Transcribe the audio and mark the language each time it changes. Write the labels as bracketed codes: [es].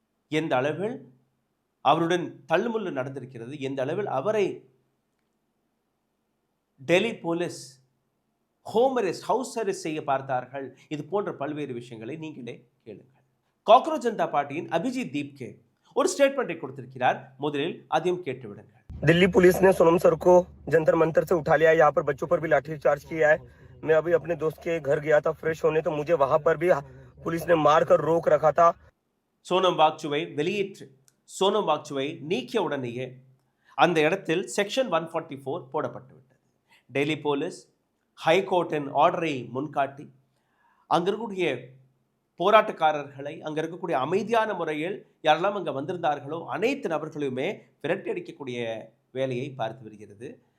[ta] எந்த அளவில் அவருடன் தள்ளுமுள்ளு நடந்திருக்கிறது, எந்த அளவில் அவரை Delhi police home arrest, house arrest செய்ய பார்த்தார்கள், இது போன்ற பல்வேறு விஷயங்களை நீங்களே கேளுங்கள். காக்ரோச் ஜனதா பார்ட்டியின் அபிஜித் தீப்கே ஒரு ஸ்டேட்மெண்ட்டை கொடுத்திருக்கிறார். முதலில் அதையும் கேட்டு விடுங்கள். [hi] दिल्ली पुलिस ने सोनम सर को जंतर मंतर से उठा लिया है। यहाँ पर बच्चों पर भी लाठीचार्ज किया है। मैं अभी अपने दोस्त के घर गया था फ्रेश होने, तो मुझे वहां पर भी पुलिस ने मारकर रोक रखा था. [ta] சோனம் வாங்சூவை வெளியேற்று, சோனம் வாங்சூவை நீக்கிய உடனேயே அந்த இடத்தில் செக்ஷன் 144 போடப்பட்டு விட்டது. டெல்லி போலீஸ் ஹைகோர்ட்டின் ஆர்டரை முன்காட்டி அங்க இருக்கக்கூடிய போராட்டக்காரர்களை, அங்க இருக்கக்கூடிய அமைதியான முறையில் யாரெல்லாம் அங்க வந்திருந்தார்களோ அனைத்து நபர்களுமே விரட்டி அடிக்கக்கூடிய வேலையை பார்த்து வருகிறது.